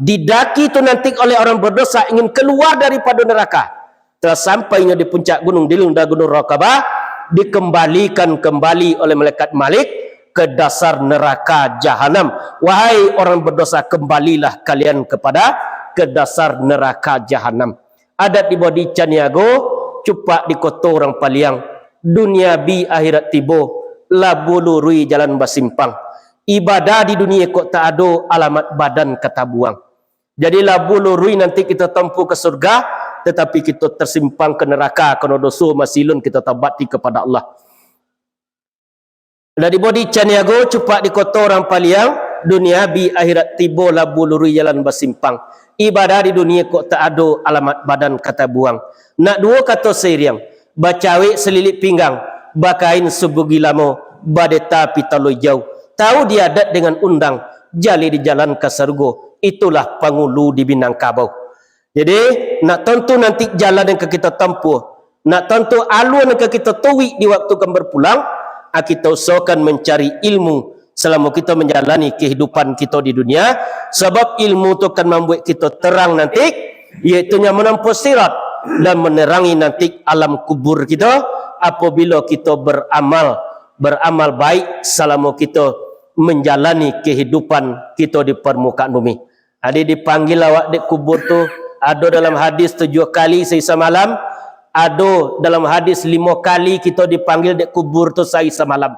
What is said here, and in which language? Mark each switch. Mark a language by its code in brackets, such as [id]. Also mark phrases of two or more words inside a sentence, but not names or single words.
[id] Didaki itu nanti oleh orang berdosa ingin keluar daripada neraka. Telah sampainya di puncak gunung Dilun dan gunung Raqabah, dikembalikan kembali oleh malaikat Malik ke dasar neraka Jahanam. Wahai orang berdosa, kembalilah kalian ke dasar neraka Jahanam. [min] Adat di bodi Caniago, cupak di kota orang Paliang. Dunia bi akhirat tibo, labu lurui jalan basimpang. Ibadah di dunia kok tak ada, alamat badan kata buang. [id] Jadi labu lurui nanti kita tempuh ke surga, tetapi kita tersimpang ke neraka kerana dosa masilun kita tabati kepada Allah. [min] Dan di bodi Caniago, cupak di kota orang Paliang, dunia bi akhirat tibo, labu lurui jalan basimpang. Ibadah di dunia kok tak ada, alamat badan kata buang. Nak dua kata seriang, bacawik selilit pinggang, bakain sebugi lamo, badeta pitalo jauh. Tahu dia adat dengan undang, jali di jalan kasargo, itulah pangulu di Minangkabau. [id] Jadi, nak tentu nanti jalan yang kita tempuh, nak tentu alur yang kita tuwi di waktu akan berpulang, kita usahakan mencari ilmu selama kita menjalani kehidupan kita di dunia, sebab ilmu itu akan membuat kita terang nanti, iaitu menempuh sirat dan menerangi nanti alam kubur kita apabila kita beramal baik selama kita menjalani kehidupan kita di permukaan bumi. Ada dipanggil awak di kubur tu, ada dalam hadis 7 kali sehisa malam, ada dalam hadis 5 kali kita dipanggil di kubur tu sehisa malam.